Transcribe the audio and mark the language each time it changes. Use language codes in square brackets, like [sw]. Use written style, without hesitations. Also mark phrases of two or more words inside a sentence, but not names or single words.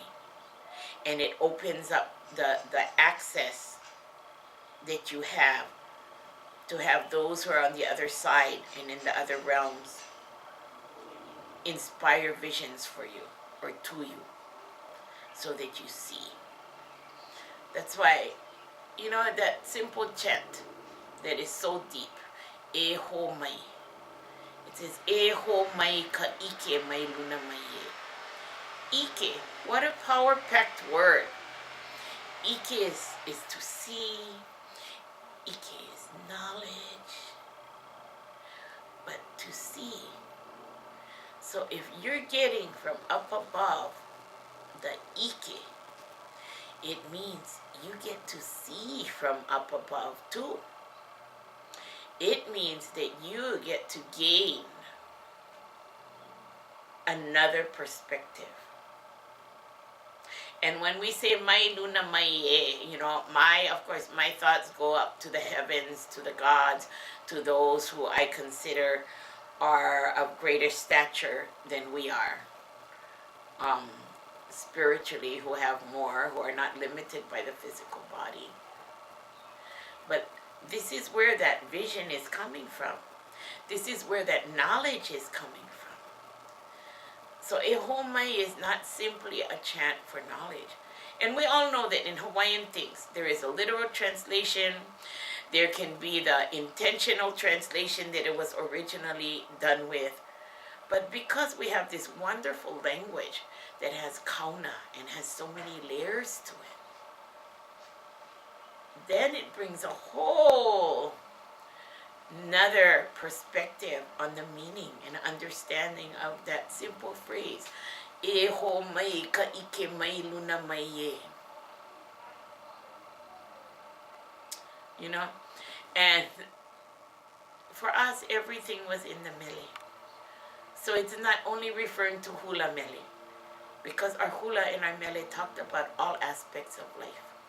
[en] And it opens up the access that you have to have those who are on the other side and in the other realms inspire visions for you or to you so that you see. That's why, you know, that simple chant that is so deep, [haw] e ho mai. [en] It says, [haw] e ho mai ka ike mai luna mai e. [en] Ike, what a power-packed word. Ike is to see. Ike is knowledge, but to see. So if you're getting from up above the ike, it means you get to see from up above too. It means that you get to gain another perspective. And when we say [haw] mai luna mai e, [en] you know, of course, my thoughts go up to the heavens, to the gods, to those who I consider are of greater stature than we are. Spiritually, who have more, who are not limited by the physical body. But this is where that vision is coming from. This is where that knowledge is coming from. So [haw] e ho mai [en] is not simply a chant for knowledge. And we all know that in Hawaiian things, there is a literal translation. There can be the intentional translation that it was originally done with. But because we have this wonderful language that has kauna and has so many layers to it, then it brings a whole another perspective on the meaning and understanding of that simple phrase. [haw] E ho mai ka ike mai luna mai ye. [en] You know? And for us, everything was in the mele. So it's not only referring to [haw] hula mele, [en] because our hula and our mele talked about all aspects of life.